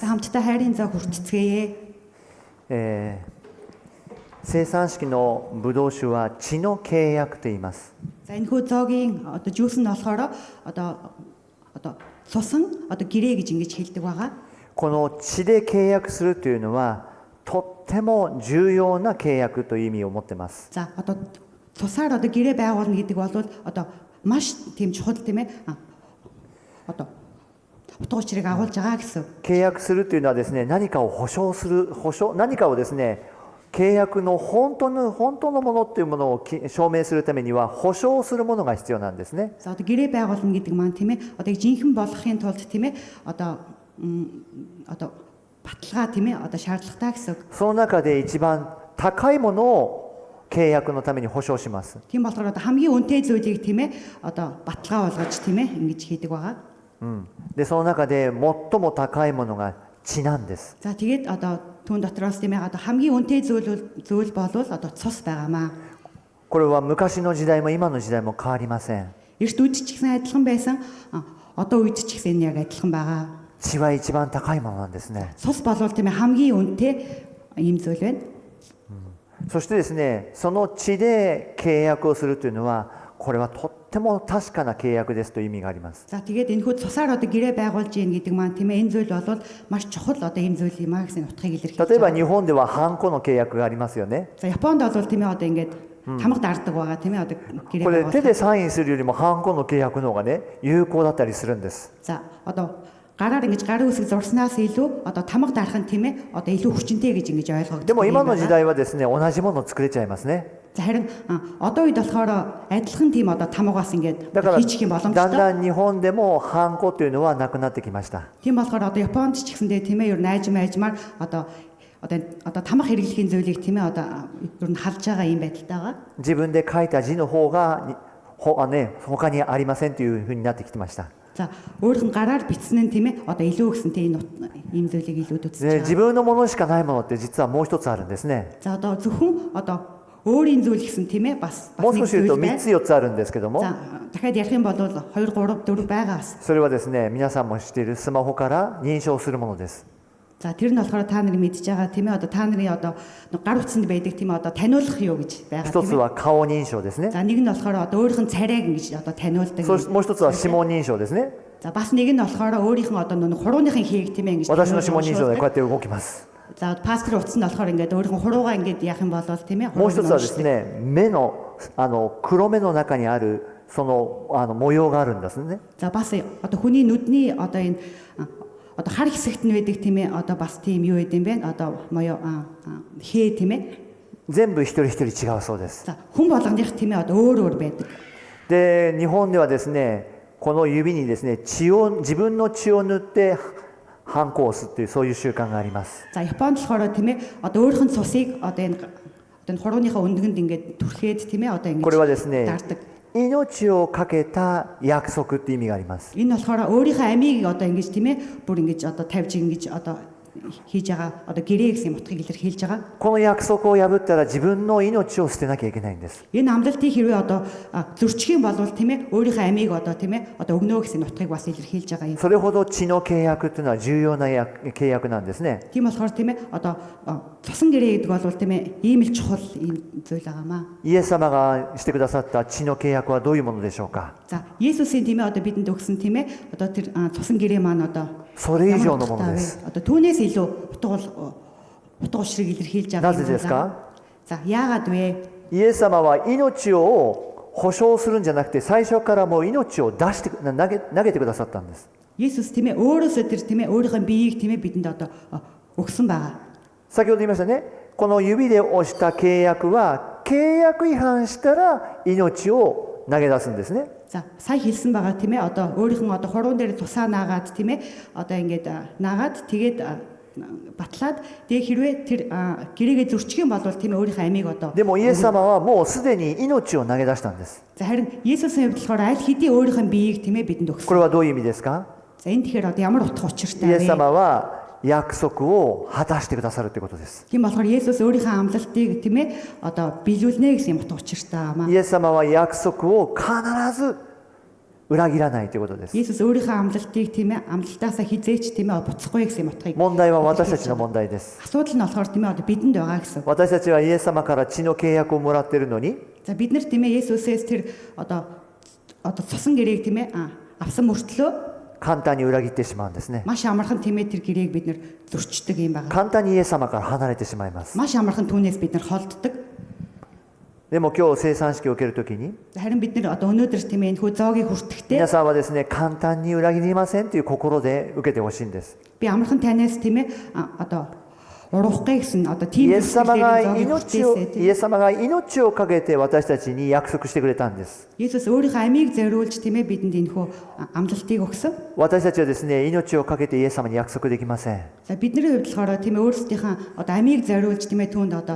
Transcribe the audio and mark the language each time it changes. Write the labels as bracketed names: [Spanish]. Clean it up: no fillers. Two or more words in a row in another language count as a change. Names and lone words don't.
[Mongolian] хамтдаа хайрын заа хүртцгээе. [Japanese] 聖餐式のブドウ酒は血の契約と言います。 [Mongolian] За энэ хүү зоогийн жүүс нь болохоор цусан гэрээ гэж ингэж хэлдэг байгаа. [Japanese] この血で契約するというのはとっても重要な契約という意味を持っています。 [Mongolian] За цусаар гэрээ байгуулна гэдэг бол маш тийм чухал тийм ээ. Утга учирыг агуулж байгаа гэсэн. [Japanese] 契約するというのはですね、何かを保証する、何かをですね、契約の本当のものというものを証明するためには保証するものが必要なんですね。 [Mongolian] За гэрээ байгуулна гэдэг маань тийм ээ. Жинхэнэ болохын тулд тийм ээ. Баталгаа тийм ээ. Шаардлагатай гэсэн. [Japanese] その中で一番高いものを契約のために保証します。 [Mongolian] Тийм болохоор хамгийн үнэтэй зүйлийг тийм ээ. Баталгаа болгож тийм ээ. Ингэж хийдэг байгаа. [Japanese] でその中で最も高いものが血なんです。 [Mongolian] За тэгээд түүн дотроос тийм ээ хамгийн үнэтэй зүйл болвол цус байгаамаа. [Japanese] これは昔の時代も今の時代も変わりません。 [Mongolian] Эрт үед ч гэсэн адилхан байсан. Одоо үед ч гэсэн яг адилхан байгаа. [Japanese] 血は一番高いものなんですね。 [Mongolian] Цус болвол тийм ээ хамгийн үнэтэй ийм зүйл байна. [Japanese] そしてですね、その血で契約をするというのはこれはとっても確かな契約ですという意味があります。 [Mongolian] За тэгээд энэ хүү цусаар гэрээ байгуулж ийн гэдэг маань тийм ээ энэ зүйл бол маш чухал ийм зүйл юм аа гэсэн утгыг илэрхийлж [Japanese] 例えば [Mongolian] байгаа. [Japanese] 日本ではハンコの契約がありますよね。 [Mongolian] За Японд бол тийм ээ ингээд тамга дарддаг байгаа тийм ээ гэрээ [Japanese] これ手 [Mongolian] байгуулах. [Japanese] でサインするよりもハンコの契約の方がね有効だったりするんです。 [Mongolian] За гараар ингэж гарын үсэг зурснаас илүү тамга дарах нь тийм ээ илүү хүчнтэй гэж ингэж ойлгогддог. [Japanese] でも今の時代はですね、同じものを作れちゃいますね。 [Mongolian] За харин одоо үед болохоор адилхан тийм тамгаас ингээд [Japanese] だから [Mongolian] хийчих юм [Japanese] だん [Mongolian] боломжтой. [Japanese] だん日本でもハンコというのはなくなってきました。 [Mongolian] Тийм болохоор Японд ч гэсэндээ тийм ээ ер нь айжмаар тамга хэрэглэхийн зүйлийг тийм ээ ер нь халж байгаа юм байдалтай байгаа. [Japanese] 自分で書いた字の方が他にありませんというふうになってきてました。 [Mongolian] За өөрийнх нь гараар бичсэн нь тийм ээ илүү гэсэн тийм ийм зүйлийг илүү үзэж [Japanese] で [Mongolian] байгаа. [Japanese] 自分のものしかないものって実はもう一つあるんですね。 [Mongolian] За зөвхөн өөрийн зүйл гэсэн тийм ээ бас [Japanese] もう [Mongolian] нэг [Japanese] 少し言うと [Mongolian] зүйл 3 байна. [Japanese] つ4つあるんですけども、 [Mongolian] За дахиад ярих юм бол 2 3 4 байгаа бас. [Japanese] それはですね、皆さんも知っているスマホから認証するものです。 [Mongolian] За тэр нь болохоор та нарыг мэдж байгаа тийм ээ та нарын гар утсанд байдаг тийм ээ таниулах юу гэж байгаа [Japanese] 一 [Mongolian] тийм [Japanese] つ [Mongolian] ээ. [Japanese] は顔認証ですね。 [Mongolian] За нэг нь болохоор өөрийнх нь царайг ингэж таниулдаг. [Japanese] もう一つは指紋認証ですね。 [Mongolian] За бас нэг нь болохоор өөрийнх нь хурууныхын хийг тийм ээ ингэж [Japanese] 私の指紋認証でこうやって動きます。 [Mongolian] За паспорт утас нь болохоор ингээд өөрийнх нь хуруугаа ингээд яах юм бол тийм ээ [Japanese] もう一つはですね、目の黒目の中にあるその模様があるんですね。 [Mongolian] За бас хүний нүдний энэ хар хэсэгт нь байдаг тийм ээ бас тийм юу гэдэм бэ моё хээ тийм ээ. [Japanese] 全部一人一人違うそうです。 [Mongolian] За хүн болгоных тийм ээ өөр байдаг. [Japanese] で日本ではですね、この指にですね自分の血を塗ってハンコを押すというそういう習慣があります。 [Mongolian] За Японд болохоор тийм ээ өөрийнх нь цусыг энэ хурууныхаа өндөнд ингээд түрхээд тийм ээ ингээд [Japanese] これはですね、 [Mongolian] даардаг. [Japanese] 命をかけた約束って意味があります。 [Mongolian] Энэ болохоор өөрийнхөө амийг ингэж тийм ээ бүр ингэж тавьж ингэж хийж байгаа одоо гэрээ гэсэн утгыг илэрхийлж байгаа. [Japanese] この約束を破ったら自分の命を捨てなきゃいけないんです。 [Mongolian] Энэ амлалтыг хэрвээ одоо зөрчих юм бол тийм ээ өөрийнхөө амийг одоо тийм ээ одоо өгнө гэсэн утгыг бас илэрхийлж байгаа юм. [Japanese] それほど血の契約というのは重要な契約なんですね。 [Mongolian] Тийм болохоор тийм ээ одоо цусан гэрээ гэдэг бол тийм ээ ийм л чухал ийм зүйл байгаамаа. [Japanese] イエス様がしてくださった血の契約はどういうものでしょうか。 [Mongolian] За Есүсийн тийм ээ одоо бидэнд өгсөн тийм ээ одоо тэр цусан гэрээ маань одоо [Japanese] それ以上のものです。 [Mongolian] одоо түүнээс илүү утга учрыг илэрхийлж байгаа [Japanese] なぜですか。 [Mongolian] За яагаад вэ? [Japanese] イエス様は命を保証するんじゃなくて最初からもう命を出して投げてくださったんです。 [Mongolian] Есүс тийм ээ өөрөөсөө тэр тийм ээ өөрийнхөө биеийг тийм ээ бидэнд одоо өгсөн байгаа. [Japanese] 先ほど言いましたね。この指で押した契約は契約違反したら命を投げ出すんですね。 [Mongolian] За сая хэлсэн байгаа тийм ээ одоо өөрийнхөө одоо хуруун дээр тусаа наагаад тийм ээ одоо ингээд наагаад тэгээд батлаад тэгээ хэрвээ тэр гэрээгээ зөрчих юм бол тийм ээ өөрийнхөө амийг одоо [Japanese] でもイエス様はもうすでに命を投げ出したんです。 [Mongolian] За харин Есүсийн хувьд болохоор аль хэдийн өөрийнхөө биеийг тийм ээ бидэнд [Japanese] こ [Mongolian] өгсөн. [Japanese] れはどういう意味ですか。 [Mongolian] За энэ тэгэхээр одоо ямар утга [Japanese] イ [Mongolian] учиртай [Japanese] エス [Mongolian] вэ? [Japanese] 様は約束を果たしてくださるということです。 [Mongolian] Тийм болохоор Есүс өөрийнхөө амлалтыг тийм ээ одоо биелүүлнэ гэсэн юм утга учиртай маа. [Japanese] イエス様は約束を必ず裏切らないということです。 [Mongolian] Есүс өөрийнхөө амлалтыг тийм ээ амлалтаасаа хизээч тийм ээ буцахгүй гэсэн юм утгыг. [Japanese] 問題は私たちの問題です。 [Mongolian] Асуудал нь болохоор тийм ээ одоо бидэнд байгаа гэсэн. [Japanese] 私たちはイエス様から血の契約をもらっているのに、 [Mongolian] За бид нар тийм ээ Есүсээс тэр одоо цусан гэрээг тийм ээ авсан мөртлөө [Japanese] 簡単に裏切ってしまうんですね。 [Mongolian] маш амархан тийм ээ тэр гэрээг бид нар зөрчдөг юм байна. [Japanese] 簡単にイエス様から離れてしまいます。 [Mongolian] Маш амархан түүнээс бид нар холддог. [Japanese] でも今日生産式を受けるときに、 [Mongolian] Харин бид нар одоо өнөөдөр тийм ээ энэ хүү зоогийг хүртэхдээ [Japanese] 皆さんはですね、簡単に裏切りませんという心で受けてほしいんです。 [Mongolian] би амархан танаас тийм ээ одоо уруухгүй гэсэн одоо [Japanese] イ [Mongolian] тийм [Japanese] エス様が [Mongolian] зоогийг [Japanese] 命を [Mongolian] хүртээсэй. [Japanese] イエス様が命をかけて私たちに約束してくれたんです。 [Mongolian] Есүс өөрийнхөө амийг зориулж тийм ээ бидэнд энэ хүү амлалтыг өгсөн. [Japanese] 私たちはですね、命をかけてイエス様に約束できません。 [Mongolian] За бидний хувьд болохоор тийм ээ өөрсдийнхээ одоо амийг зориулж тийм ээ түүнд одоо